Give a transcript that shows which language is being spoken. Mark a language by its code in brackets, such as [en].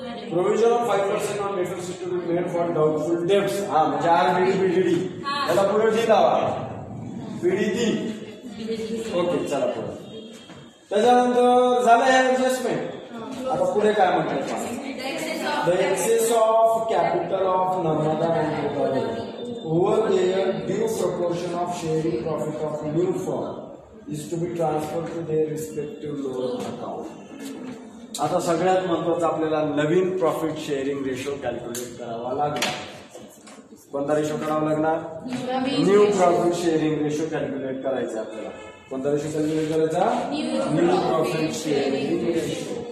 [en] Provision of 5% on debtors to be made for doubtful debts. [mr] हा म्हणजे RBD याला पुढे डी लावा बीडी डी. ओके चला पुढे. त्याच्यानंतर झालं हे ऍडजस्टमेंट. आता पुढे काय म्हणतात [en] The excess of capital of Narmada over their due proportion of sharing profit of new firm is to be transferred to their respective loan account. [mr] आता सगळ्यात महत्वाचं आपल्याला नवीन प्रॉफिट शेअरिंग रेशो कॅल्क्युलेट करावा लागणार. कोणता रेशो करावा लागणार new profit sharing ratio calculate करायचा आपल्याला. कोणता रेशो कॅल्क्युलेट करायचा न्यू प्रॉफिट शेअरिंग रेशो.